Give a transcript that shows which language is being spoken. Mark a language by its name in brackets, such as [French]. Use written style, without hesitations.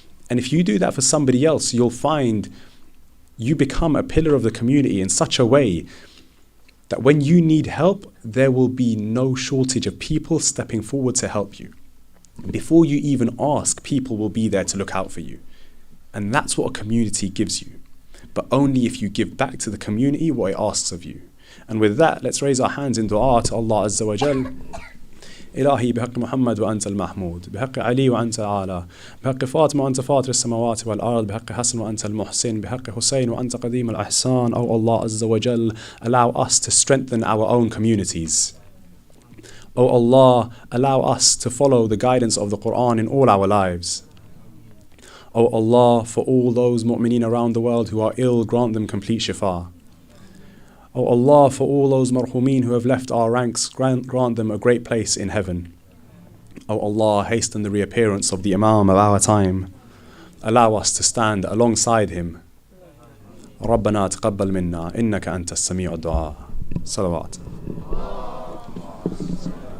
[English] And if you do that for somebody else, you'll find you become a pillar of the community in such a way that when you need help, there will be no shortage of people stepping forward to help you. Before you even ask, people will be there to look out for you. And that's what a community gives you. But only if you give back to the community what it asks of you. And with that, let's raise our hands in dua to Allah Azza wa Jal. [Arabic] إلهي بحق محمد وأنت المحمود بحق علي وأنت الأعلى بحق فاطمة وأنت فاطر السماوات والأرض بحق حسن وأنت المحسن بحق حسين وأنت قديم الإحسان. [English] Oh Allah Azza wa Jal, allow us to strengthen our own communities. Oh Allah, allow us to follow the guidance of the Quran in all our lives. Oh Allah, for all those mu'mineen around the world who are ill, grant them complete shifa. Oh Allah, for all those marhumeen who have left our ranks, grant them a great place in heaven. Oh Allah, hasten the reappearance of the Imam of our time. Allow us to stand alongside him. [Arabic] ربنا تقبل منا إنك أنت السميع الدعاء. صلوات.